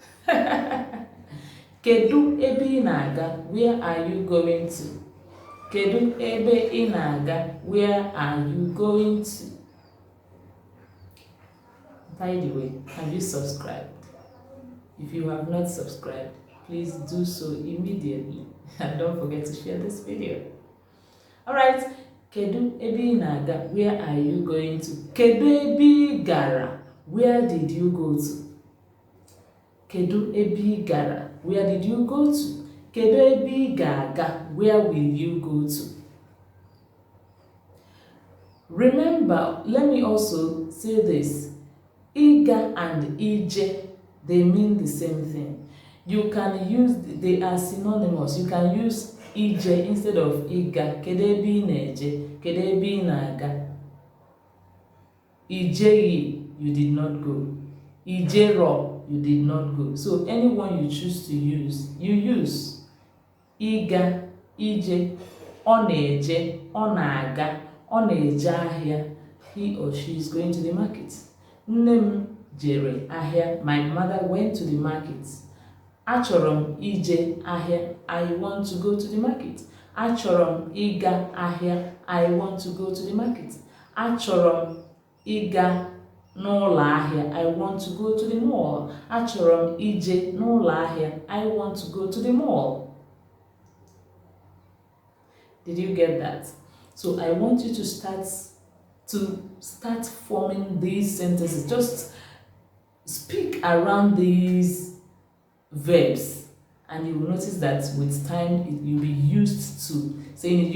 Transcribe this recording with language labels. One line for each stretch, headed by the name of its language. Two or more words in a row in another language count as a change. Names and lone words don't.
Igbo: Kedu ebe ị na-aga?
English: Where are you going to?
Igbo: Kedu ebe ị na-aga?
English: Where are you going to? By the way, have you subscribed? If you have not subscribed, please do so immediately. And don't forget to share this video. Alright,
Igbo: kedu ebe ị na-aga?
English: Where are you going to?
Igbo: Kedu ebe ị gara?
English: Where did you go to?
Igbo: Kedu ebe ị gara?
English: Where did you go to?
Igbo: Kedu ebe ị ga-aga?
English: Where will you go to? Remember, let me also say this. Ịga and ije, they mean the same thing. You can use, they are synonymous. You can use ije instead of ịga.
Igbo: Kedu ebe ị na-eje? Kedu ebe ị na-aga? Ijeghị,
English: you did not go. Ijero, you did not go. So anyone you choose to use, you use.
Igbo: Ịga, ije, ọ na-eje, ọ na-aga, ọ na-eje ahịa.
English: He or she is going to the market.
Igbo: Nne m jere ahịa.
English: My mother went to the market.
Igbo: Achọrọ m ije ahịa.
English: I want to go to the market.
Igbo: Achọrọ m ịga ahịa.
English: I want to go to the market.
Igbo: Achọrọ m ịga n'ụlọ ahịa.
English: I want to go to the mall.
Igbo: Achọrọ m ije n'ụlọ ahịa.
English: I want to go to the mall. Did you get that? So I want you to start forming these sentences. Just speak around these verbs, and you will notice that with time you'll be used to saying it.